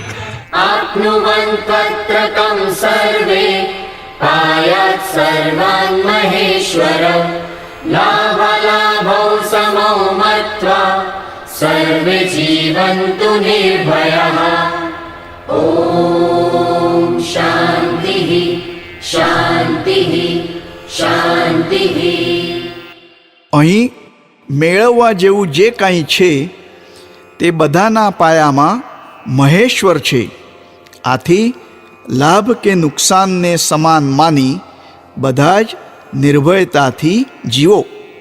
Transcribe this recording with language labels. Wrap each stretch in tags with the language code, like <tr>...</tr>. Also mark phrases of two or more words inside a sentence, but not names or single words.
<sa>आप्नुवन्त्वत्रकं सर्वे पायात् सर्वान् महेश्वर. लाभालाभौ समौ मत्वा सर्वे जीवन्तु निर्भयः. ॐ शान्तिः शान्तिः शान्तिः.</sa> <gu>અહીં મેળવવા જેવું જે કાંઈ છે તે બધાના પાયામાં મહેશ્વર છે. આથી લાભ કે નુકસાનને સમાન માની બધા જ નિર્ભયતાથી જીવો.</gu>